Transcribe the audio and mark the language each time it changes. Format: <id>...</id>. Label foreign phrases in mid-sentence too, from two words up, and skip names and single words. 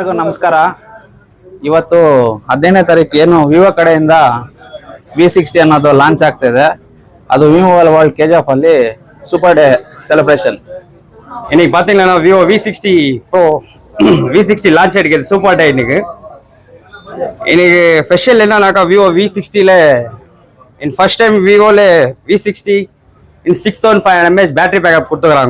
<kn>ನಮಸ್ಕಾರ. ಇವತ್ತು 15ನೇ ತಾರೀಕು ಏನು ವಿವೋ ಕಡೆಯಿಂದ V60 ಅನ್ನೋದು ಲಾಂಚ್ ಆಗ್ತಿದೆ.</kn> <en>ಅದು விவோ வேர்ல்ட் KGF ಅಲ್ಲಿ super day celebration.</en> <ta>இன்னைக்கு பாத்தீங்கன்னா விவோ V60 Pro V60 லான்ச் ஆயிருக்கு.</ta> <en>super day</en> <ta>இன்னைக்கு ஸ்பெஷல் என்னன்னாக்கா விவோ V60ல</ta> <en>in first time</en> <ta>விவோல V60 இன் 6500 mAh</ta> <en>battery backup</en> <ta>கொடுத்துக்கிறாங்க.</ta>